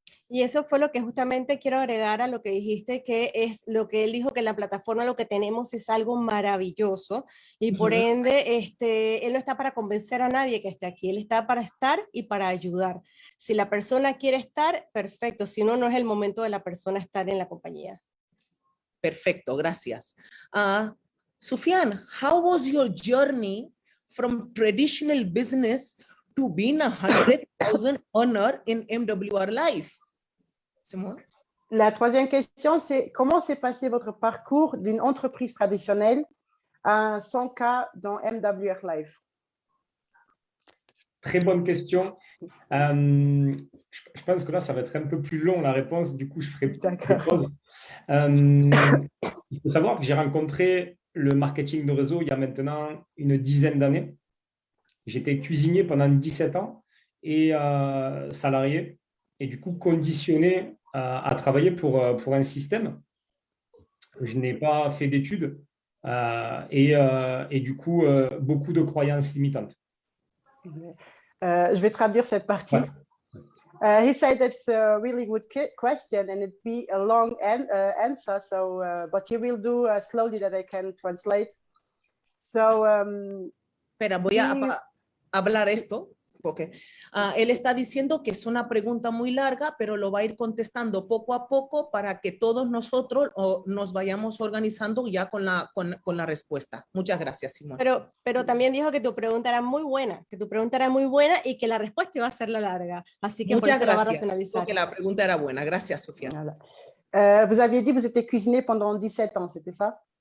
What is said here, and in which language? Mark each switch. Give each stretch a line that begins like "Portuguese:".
Spanish: Y eso fue lo que justamente quiero agregar a lo que dijiste, que es lo que él dijo, que en la plataforma lo que tenemos es algo maravilloso y por ende él no está para convencer a nadie que esté aquí, él está para estar y para ayudar. Si la persona quiere estar, perfecto, si no, no es el momento de la persona estar en la compañía. Perfecto, gracias.
English: Sufyan, how was your journey from traditional business to being 100,000 earner in MWR Life?
Spanish: Simón.
French: La troisième question, c'est comment s'est passé votre parcours d'une entreprise traditionnelle à 100K dans MWR Life? Très bonne question. Je pense que là, ça va être un peu plus long la réponse. Du coup, je ferai pause. Il faut savoir que j'ai rencontré le marketing de réseau il y a maintenant une dizaine d'années. J'étais cuisinier pendant 17 ans et salarié. Et du coup, conditionné à travailler pour un système. Je n'ai pas fait d'études et du coup, beaucoup de croyances limitantes. Je vais traduire cette partie. Ouais.
English: He said that's a really good question and it'd be a long answer, so, but he will do slowly that I can translate. So,
Spanish: Espera, voy a hablar esto. Okay. Él está diciendo que es una pregunta muy larga, pero lo va a ir contestando poco a poco para que todos nosotros nos vayamos organizando ya con la respuesta. Muchas gracias, Simón. Pero también dijo que tu pregunta era muy buena, y que la respuesta iba a ser la larga. Así que muchas por eso gracias, la va a racionalizar. Porque la pregunta era buena. Gracias, Sofía.
French: Voilà. Vous aviez dit que vous étiez cuisinier pendant 17 ans, c'était ça?